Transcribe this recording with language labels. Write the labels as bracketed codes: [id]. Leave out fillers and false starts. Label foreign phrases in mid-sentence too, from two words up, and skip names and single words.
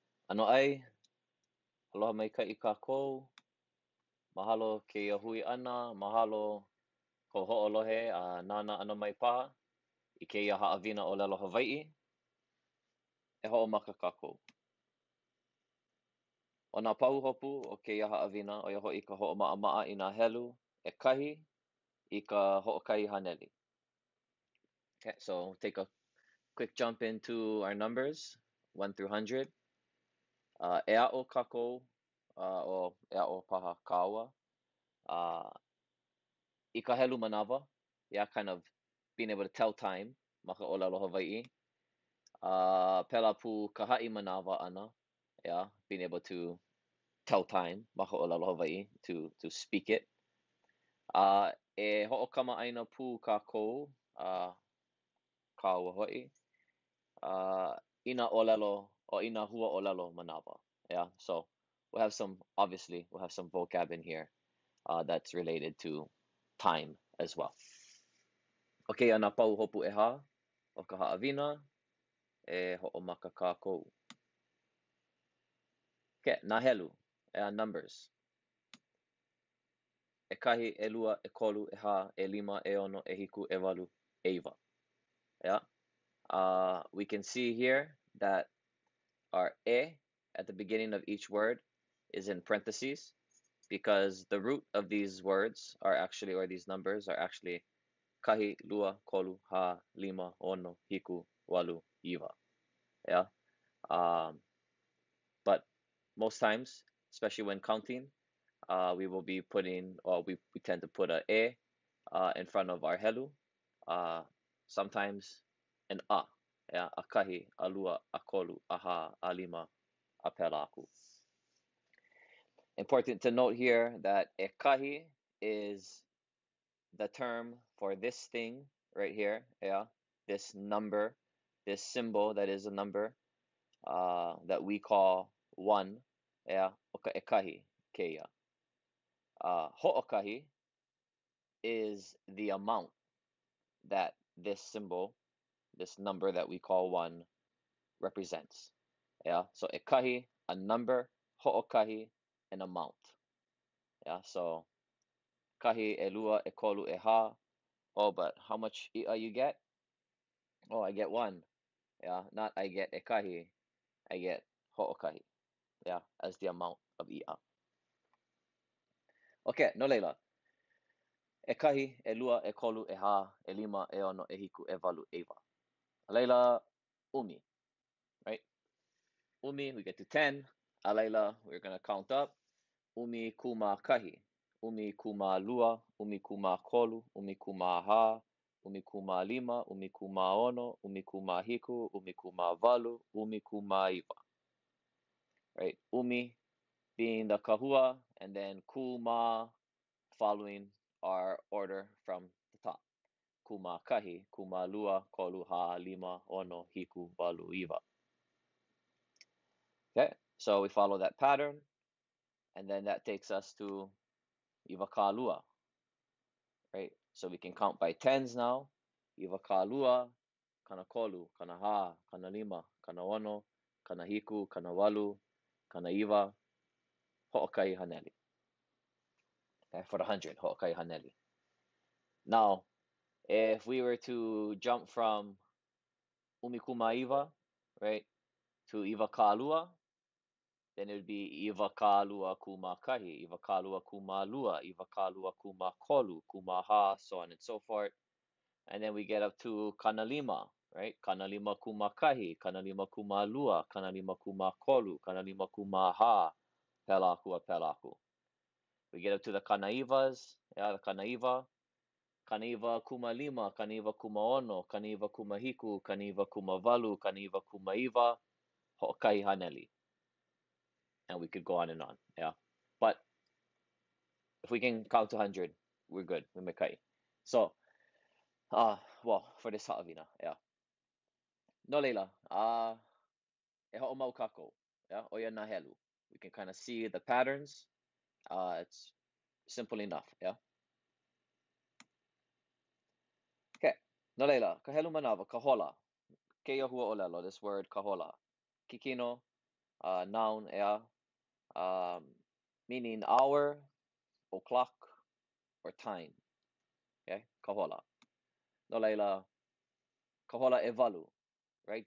[haw] Ano ai, aloha mai ka I kākou, mahalo ke hui ana, mahalo ko ho'olohe a nana ana mai paha, I keia haʻawina ʻōlelo Hawaiʻi, e hoʻomaka kākou. O nā pauhopu o keia haʻawina, o ia hoʻi ka hoʻomaʻamaʻa I nā helu, e kahi I ka hoʻokahi haneli. [en] Okay, so take a quick jump into our numbers, 1 through 100. [haw] E a'o kākou, o e a'o paha kāua, I ka helu manawa, [en] yeah, kind of being able to tell time, [haw] ma ka ʻōlelo Hawaiʻi. Pela pu ka haʻi manawa ana, [en] yeah, being able to tell time, [haw] ma ka ʻōlelo Hawaiʻi, [en] to speak it. [haw] E hoʻokamaʻaina pu kākou, kāua hoʻi, I nā ʻōlelo, o I nā hua ʻōlelo manawa, [en] yeah, so obviously, we'll have some vocab in here, that's related to time as well. [haw] Okay, ana pau hopu ʻeha o ka haʻawina, e hoʻomaka kākou. Okay, nā helu, numbers. E kahi, e lua, e kolu, e hā, e lima, e ono, e hiku, e walu, e iwa. [en] Yeah. We can see here that our e at the beginning of each word is in parentheses because the root of these words are actually, or these numbers are actually kahi, [haw] lua, kolu, hā, lima, ono, hiku, walu, iwa. [en] Yeah. But most times, especially when counting, we will be putting, or we tend to put a e in front of our helu. Sometimes an a, yeah, [haw] a kahi, a lua, a kolu, a hā, a lima, a pela aku. [en] Important to note here that [haw] e kahi [en] is the term for this thing right here, yeah, this number, this symbol that is a number, that we call one, yeah, [haw] oka e kahi, keia. [en] Ho'okahi is the amount that this symbol, this number that we call one, represents. Yeah, so [haw] e kahi, [en] a number, ho'okahi, an amount. Yeah, so kahi, [haw] e lua, e kolu, e hā. [en] Oh, but how much i'a you get? Oh, I get one. Yeah, not I get [haw] e kahi, [en] I get ho'okahi. Yeah, as the amount of i'a. Okay, [haw] no leila. E kahi, e lua, e kolu, e hā, e lima, e ono, e hiku, e walu, e iwa. Leila, umi, [en] right? Umi, we get to 10. Leila, we're going to count up. [haw] Umi kuma kahi. Umi kuma lua. Umi kuma kolu. Umi kuma hā. Umi kuma lima. Umi kuma ono. Umi kuma hiku. Umi kuma walu. Umi kuma iwa. [en] Right? Umi being the kahua, and then kuma following our order from the top. [haw] Kuma kahi. Kuma lua. Kolu hā. Lima. Ono. Hiku. Walu. Iwa. [en] Okay, so we follow that pattern, and then that takes us to [haw] iwa kālua, [en] right? So we can count by tens now. [haw] Iwa kālua, kana kolu, kana hā, kana lima, kana ono, kana hiku, kana walu, kana iwa, ho'okahi haneli. [en] Okay, for the 100, [haw] ho'okahi haneli. [en] Now, if we were to jump from [haw] umikuma iwa, [en] right, to [haw] iwa kālua, [en] then it would be [haw] iwa kālua kuma kahi, iwa kālua kuma lua, iwa kālua kuma kolu, kuma hā, [en] so on and so forth. And then we get up to [haw] kana lima, [en] right? [haw] Kana lima kuma kahi, kana lima kuma lua, kana lima kuma kolu, kana lima kuma hā, pelaku a pelaku. [en] We get up to the kanaivas, yeah, the kanaiva. [haw] Kanaiva kuma lima, kanaiva kuma ono, kanaiva kuma hiku, kanaiva kuma walu, kanaiva kuma iwa, ho'okahi haneli. [en] And we could go on and on, yeah. But if we can count to 100, we're good, we mekai. So, well, for this haʻawina, yeah. [haw] No leila, e hoʻomau kākou, yeah, o ia nā helu. [en] We can kind of see the patterns. It's simple enough, yeah. Okay, [haw] no leila, ka helu manawa, ka hola. Keia hua ʻōlelo, [en] this word [haw] ka hola. Kikino, [en] noun, meaning hour, o'clock, or time. [haw] Okay, kahola. No laila, kahola evalu, right?